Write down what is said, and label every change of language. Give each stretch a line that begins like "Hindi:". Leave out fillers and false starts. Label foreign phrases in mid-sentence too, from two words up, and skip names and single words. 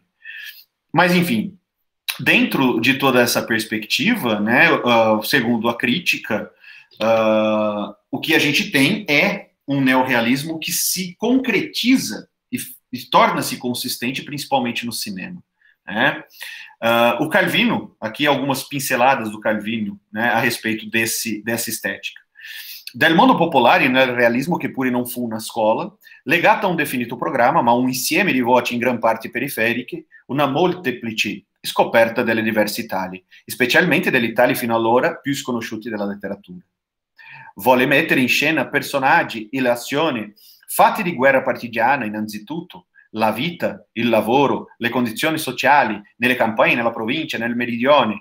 Portuguese: Mas, enfim, dentro de toda essa perspectiva, né, segundo a crítica, o que a gente tem é um neorrealismo que se concretiza e torna-se consistente, principalmente no cinema. Né? O Calvino, aqui algumas pinceladas do Calvino, né, a respeito dessa estética.
Italian: Del mondo popolare nel realismo che pure non fu una scuola, legata a un definito programma, ma un insieme di voci in gran parte periferiche, una molteplice scoperta delle diverse Italie, specialmente delle Italie fino allora più sconosciute della letteratura. Vuole mettere in scena personaggi e azioni fatti di guerra partigiana innanzitutto, la vita, il lavoro, le condizioni sociali nelle campagne, nella provincia, nel meridione.